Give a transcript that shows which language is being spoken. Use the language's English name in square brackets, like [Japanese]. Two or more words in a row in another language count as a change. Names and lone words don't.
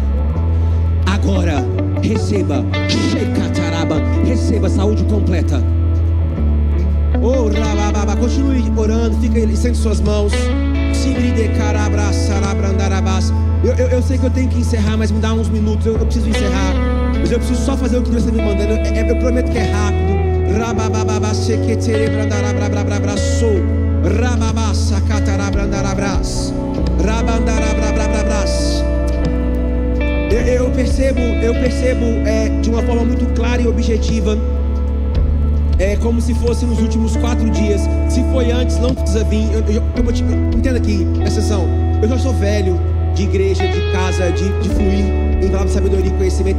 [Portuguese] Agora, receba. Receba saúde completa. Oh, rabababa. Continue orando. Fica estende suas mãos. Eu sei que eu tenho que encerrar, mas me dá uns minutos. Eu preciso encerrar. Mas eu preciso só fazer o que Deus está me mandando. Eu prometo que é rápido. Rabababa, sequetere, brandarabrabrabrabraço. Rababa, sacatarabrandarabras. Rabandarabrabrabras. Eu percebo de uma forma muito clara e objetiva. É como se fosse nos últimos 4 dias. Se foi antes, não precisa vir. Eu vou te... Entenda aqui, essa sessão. Eu já sou velho de igreja, de casa, de fluir em palavra de sabedoria e conhecimento.